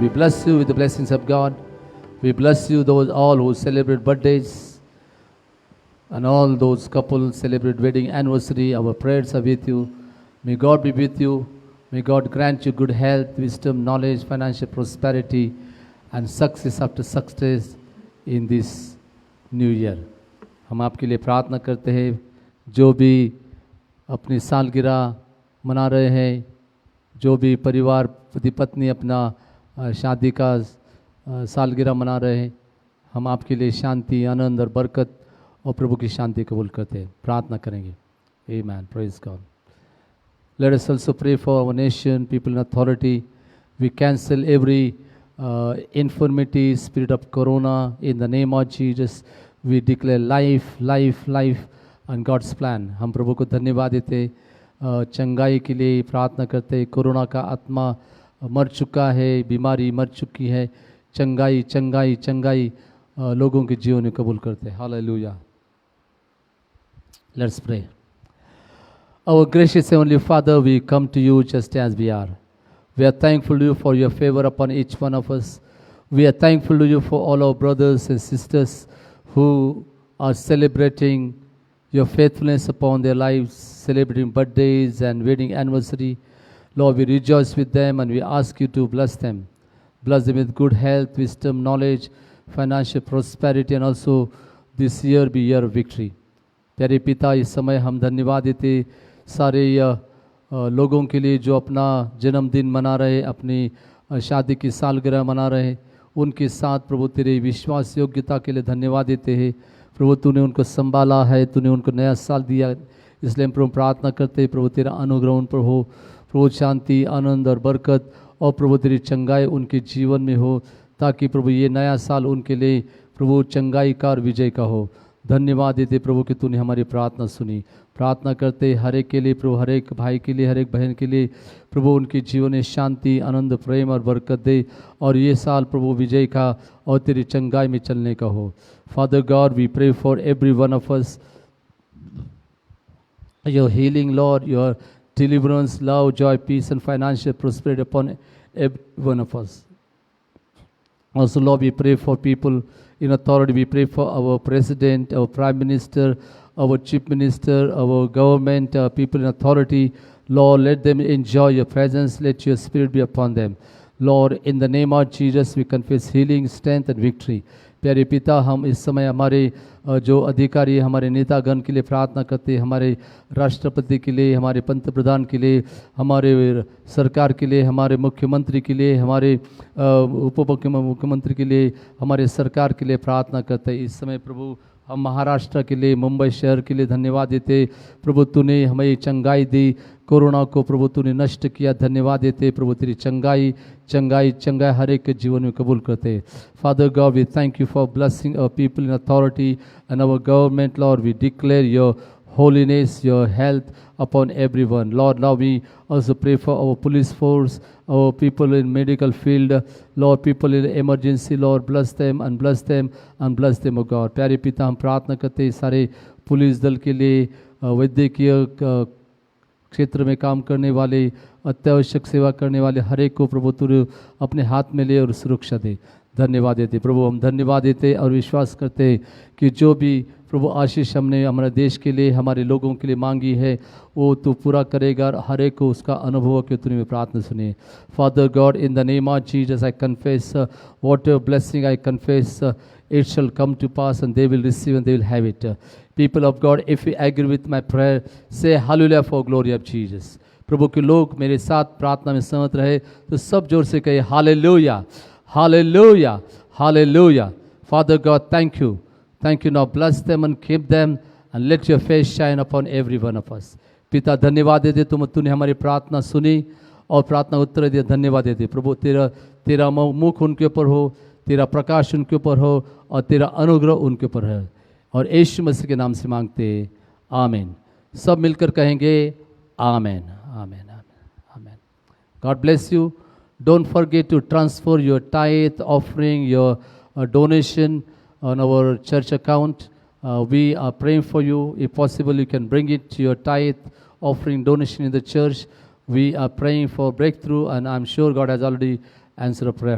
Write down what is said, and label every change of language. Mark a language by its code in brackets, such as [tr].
[en] We bless you with the blessings of God. We bless you, those all who celebrate birthdays and all those couples celebrate wedding anniversary. Our prayers are with you. May God be with you. May God grant you good health, wisdom, knowledge, financial prosperity, and success after success in this new year. [hi] हम आपके लिए प्रार्थना करते हैं। जो भी अपनी सालगिरह मना रहे हैं, जो भी परिवार पति पत्नी अपना शादी का सालगिरह मना रहे हैं, हम आपके लिए शांति, आनंद और बरकत और प्रभु की शांति कबूल करते हैं। प्रार्थना करेंगे। Amen. [en] Praise God. Let us also pray for our nation, people in authority. We cancel every infirmity, spirit of corona in the name of Jesus. We declare life, life, life and God's plan. [hi] हम प्रभु को धन्यवाद देते, चंगाई के लिए प्रार्थना करते। Corona का आत्मा मर चुका है, बीमारी मर चुकी है। चंगाई चंगाई चंगाई लोगों के जीवन में कबूल करते। Hallelujah. [en] Let's pray. Our gracious Heavenly Father, we come to you just as we are. We are thankful to you for your favor upon each one of us. We are thankful to you for all our brothers and sisters who are celebrating your faithfulness upon their lives, celebrating birthdays and wedding anniversary. Lord, we rejoice with them and we ask you to bless them. Bless them with good health, wisdom, knowledge, financial prosperity, and also this year be year of victory. [hi] प्यारे पिता, इस समय हम धन्यवाद देते सारे लोगों के लिए जो अपना जन्मदिन मना रहे, अपनी शादी की सालगिरह मना रहे, उनके साथ प्रभु तेरे विश्वास योग्यता के लिए धन्यवाद देते हैं। प्रभु तूने उनको संभाला है, तूने उनको नया साल दिया, इसलिए हम प्रभु प्रार्थना करते प्रभु तेरा अनुग्रह उन पर हो, प्रभु शांति आनंद और बरकत और प्रभु तेरी चंगाई उनके जीवन में हो, ताकि प्रभु ये नया साल उनके लिए प्रभु चंगाई का और विजय का हो। धन्यवाद देते प्रभु कि तूने हमारी प्रार्थना सुनी। प्रार्थना करते हर एक के लिए प्रभु, हर एक भाई के लिए, हर एक बहन के लिए प्रभु उनके जीवन में शांति आनंद प्रेम और बरकत दे, और ये साल प्रभु विजय का और तेरी चंगाई में चलने का हो। [en] Father God, we pray for every one of us, your healing, Lord, your deliverance, love, joy, peace, and financial prosperity upon every one of us. Also, Lord, we pray for people in authority. We pray for our president, our prime minister, our chief minister, our government, people in authority. Lord, let them enjoy your presence. Let your spirit be upon them. Lord, in the name of Jesus, we confess healing, strength, and victory. [hi] प्यारे पिता, हम इस समय हमारे जो अधिकारी हमारे नेतागण के लिए प्रार्थना करते हैं, हमारे राष्ट्रपति के लिए, हमारे पंत प्रधान के लिए, हमारे सरकार के लिए, हमारे मुख्यमंत्री के लिए, हमारे उप मुख्यमंत्री के लिए, हमारे सरकार के लिए प्रार्थना करते हैं। इस समय प्रभु हम महाराष्ट्र के लिए, मुंबई शहर के लिए धन्यवाद देते प्रभु, तूने हमें चंगाई दी, कोरोना को प्रभु तूने नष्ट किया। धन्यवाद देते प्रभु, तेरी चंगाई चंगाई चंगाई हर एक के जीवन में कबूल करते। [en] Father God, we thank you for blessing our people in authority and our government. Lord, we declare your holiness, your health upon everyone. Lord, now we also pray for our police force, our people in medical field, Lord, people in emergency, Lord, bless them and bless them and bless them, O God. [hi] प्यारे पिता, हम प्रार्थना करते हैं सारे police दल के लिए, वैद्यकीय क्षेत्र में काम करने वाले, अत्यावश्यक सेवा करने वाले हर एक को प्रभु तू अपने हाथ में ले और सुरक्षा दे। धन्यवाद देते प्रभु, हम धन्यवाद देते और विश्वास करते कि जो भी प्रभु आशीष हमने हमारे देश के लिए, हमारे लोगों के लिए मांगी है, वो तू पूरा करेगा और हर एक को उसका अनुभव के तूने में प्रार्थना सुनी। [en] Father God, in the name of Jesus I confess what your blessing I confess it shall come to pass and they will receive and they will have it. People of God, if you agree with my prayer, say hallelujah for glory of Jesus. [hi] प्रभु के लोग मेरे साथ प्रार्थना में सहमत रहे तो सब जोर से कहे hallelujah hallelujah hallelujah. [en] Father God, thank you. Thank you. Now bless them and keep them and let your face shine upon every one of us. [hi] पिता धन्यवाद देते तूने हमारी प्रार्थना सुनी और प्रार्थना उत्तर दिया। धन्यवाद देते प्रभु, तेरा मुख उनके ऊपर हो, तेरा प्रकाश उनके ऊपर हो और तेरा अनुग्रह उनके ऊपर है, और यीशु मसीह के नाम से मांगते आमीन। सब मिलकर कहेंगे आमीन आमीन आमीन। [en] God bless you. Don't forget to transfer your tithe, offering, your donation on our church account. We are praying for you. If possible, you can bring it to your tithe, offering, donation in the church. We are praying for breakthrough, and I'm sure God has already answered a prayer.